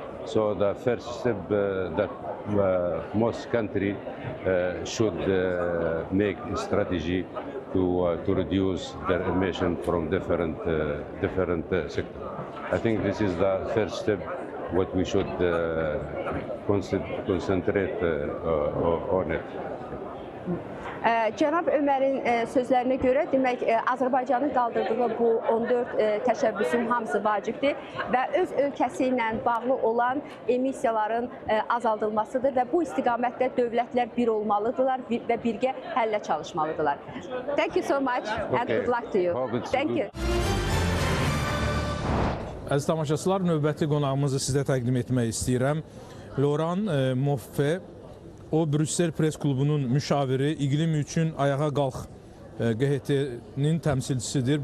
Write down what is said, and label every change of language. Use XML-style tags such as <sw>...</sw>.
<en>So the first step that most countries should make a strategy to reduce their emission from different sectors. I think this is the first step what we should concentrate on it.</en> <az>Cənab Ömərin sözlərinə görə, demək, Azərbaycanın qaldırdığı bu 14 təşəbbüsün hamısı vacibdir və öz ölkəsi ilə bağlı olan emissiyaların azaldılmasıdır və bu istiqamətdə dövlətlər bir olmalıdırlar və birgə həllə çalışmalıdırlar.</az> <en>Thank you so much and good luck to you. Thank you.</en> <az>Əziz tamaşaçılar, növbəti qonağımızı sizə təqdim etmək istəyirəm. Loran Moffe, o Brüssel Press Klubunun müşaviri, İqlim üçün Ayağa Qalx QHT-nin təmsilçisidir.</az>